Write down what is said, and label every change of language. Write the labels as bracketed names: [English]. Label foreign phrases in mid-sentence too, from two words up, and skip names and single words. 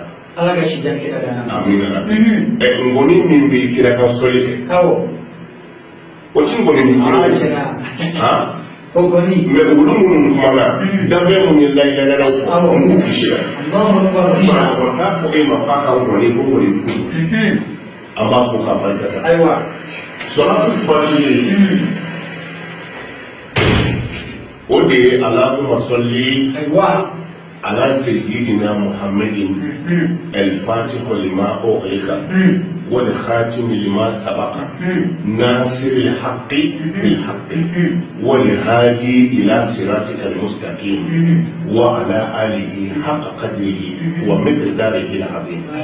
[Bambara] ala ka si jan kira da amina ngoni min bɛ kira ka sɔli kɛ o ti ngoni min kira o goni mais olu minnu kumana danbɛ minnu ye layilayalaw fɔ olu kisi la o t'a fɔ e ma k'a ka ngoni ko ngoni dugu an b'a fɔ k'a barika da ayiwa [Arabic] صلاة الفاتح [Bambara] o de ye [Arabic] اللهم صل على سيدنا محمد الفاتح لما أغلق والخاتم لما سبق ناصر الحق بالحق والهادي إلى صراطك المستقيم وعلى آله حق قدره ومقداره العظيم